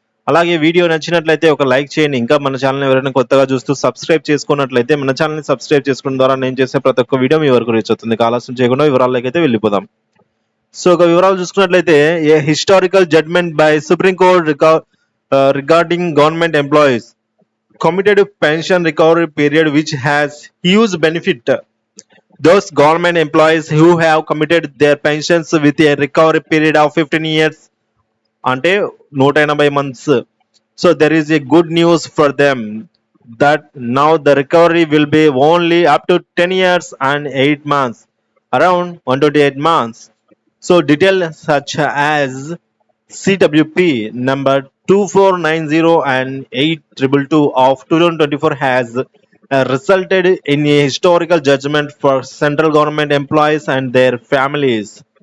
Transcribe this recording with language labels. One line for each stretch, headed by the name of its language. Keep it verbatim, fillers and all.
Telugu: అలాగే వీడియో నచ్చినట్లయితే ఒక లైక్ చేయండి. ఇంకా మన ఛానల్ ఎవరైనా కొత్తగా చూస్తూ సబ్స్క్రైబ్ చేసుకున్నట్లయితే మన ఛానల్ని సబ్స్క్రైబ్ చేసుకోవడం ద్వారా నేను చేసే ప్రతి ఒక్క వీడియో మీ వరకు రీచ్ అవుతుంది. ఇక ఆలస్యం చేయకుండా వివరాల్లోకి అయితే వెళ్ళిపోదాం. సో ఒక వివరాలు చూసుకున్నట్లయితే,
English: A historical judgement by Supreme Court regarding government employees committed pension recovery period which has huge benefit. Those government employees who have committed their pensions with a recovery period of fifteen years,
Telugu: అంటే నూట ఎనభై months.
English: So there is a good news for them that now the recovery will be only up to ten years and eight months, around one twenty eight months. So detail such as CWP number two four nine zero and eight triple two of two thousand twenty four has resulted in a historical judgement for central government employees and their families.